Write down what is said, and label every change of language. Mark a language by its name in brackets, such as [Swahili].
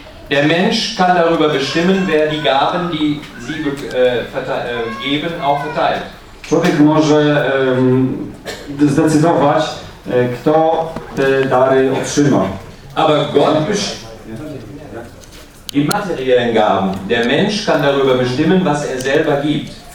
[German] Der Mensch kann darüber bestimmen, wer die Gaben, die sie geben, auch verteilt. [Polish] Człowiek może zdecydować, kto te dary otrzyma. [German] Aber Gott bestimmt die materiellen Gaben. Der Mensch kann darüber bestimmen, was er selber gibt.